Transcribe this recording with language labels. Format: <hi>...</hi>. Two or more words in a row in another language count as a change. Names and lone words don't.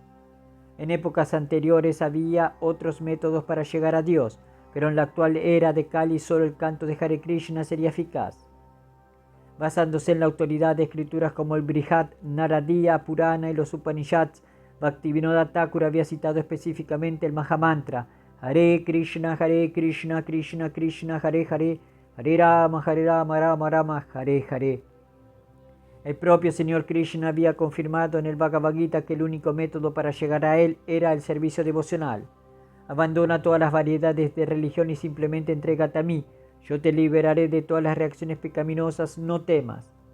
<es>En épocas anteriores había otros métodos para llegar a Dios, pero en la actual era de Kali solo el canto de Hare Krishna sería eficaz. Basándose en la autoridad de escrituras como el Brihad Naradiya Purana y los Upanishads, Bhaktivinoda Thakur había citado específicamente el Mahamantra</es> <sa>हरे कृष्ण, कृष्ण कृष्ण, हरे हरे, हरे राम, राम राम, हरे हरे.</sa> <es>El propio Señor Krishna había confirmado en el Bhagavad Gita que el único método para llegar a Él era el servicio devocional. Abandona todas las variedades de religión y simplemente entrégate a mí. Yo te liberaré de todas las reacciones pecaminosas, no temas.</es>